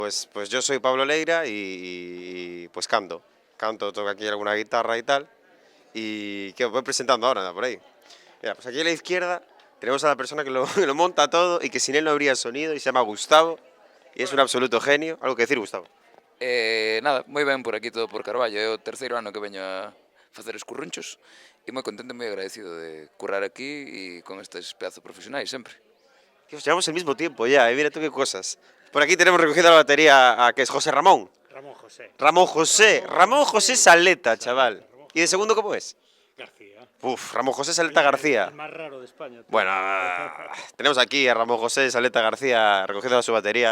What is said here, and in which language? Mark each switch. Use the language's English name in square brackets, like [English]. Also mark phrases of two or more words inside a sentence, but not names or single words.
[Spanish] Pues yo soy Pablo Leira pues canto. Toco aquí alguna guitarra y tal. Y que os voy presentando ahora, por ahí. Mira, pues aquí a la izquierda tenemos a la persona que lo, que lo monta todo y que sin él no habría sonido y se llama Gustavo. Y es un absoluto genio. ¿Algo que decir, Gustavo? [Galician] Nada, moi ben por aquí todo por Carballo. É o terceiro ano que veño a facer escurrunchos e moi contento e moi agradecido de currar aquí e con estes pedazos profesionais sempre. [Spanish] Dios, llevamos el mismo tiempo ya, mira tú qué cosas. Por aquí tenemos recogiendo la batería a que es José Ramón. Ramón José. Ramón José Saleta, chaval. ¿Y de segundo cómo es? García. Uf, Ramón José Saleta García. El más raro de España. Bueno, tenemos aquí a Ramón José Saleta García recogiendo su batería.